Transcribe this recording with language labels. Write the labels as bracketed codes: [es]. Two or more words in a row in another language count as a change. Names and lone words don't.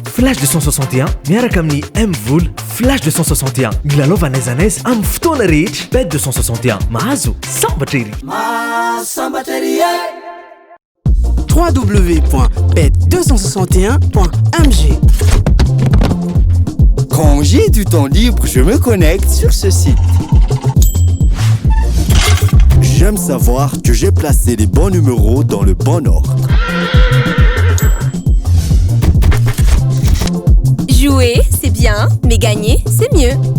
[mg] Flash 261 miaraka amin'ny M-Vol Flash 261 milalova n'aiza n'aiza amin'ny fotoana rehetra. Bet 261 mahazo sambatra ery. www.bet261.mg. [fr] Quand j'ai du temps libre, je me connecte sur ce site. J'aime savoir que j'ai placé les bons numéros dans le bon ordre. Jouer, c'est bien, mais gagner, c'est mieux.